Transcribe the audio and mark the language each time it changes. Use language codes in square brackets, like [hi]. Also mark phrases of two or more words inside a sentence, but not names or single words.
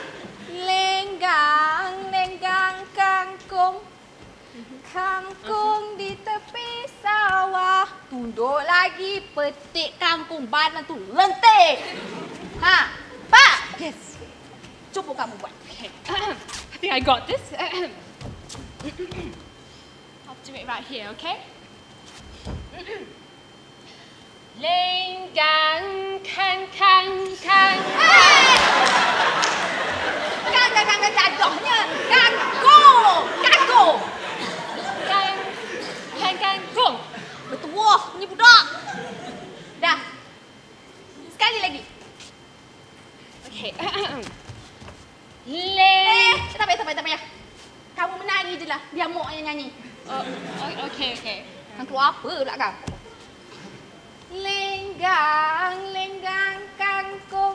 [ms] Lenggang kangkung. Kangkung di tepi sawah, tunduk lagi, petik kangkung badan tu lentik. Pak. Yes. Cuba kamu buat. [en] Okay. I think I got this. I'll do it right here, okay? [ms] Lenggang kang. Kang jatuhnya. Kangkung. Kangkung. Betul, ni budak. Dah. Sekali lagi. Okay. Tak payah. Kamu menari je lah. Biar Mak yang nyanyi. Okay. Kan keluar apa pula kau? Lenggang kangkung.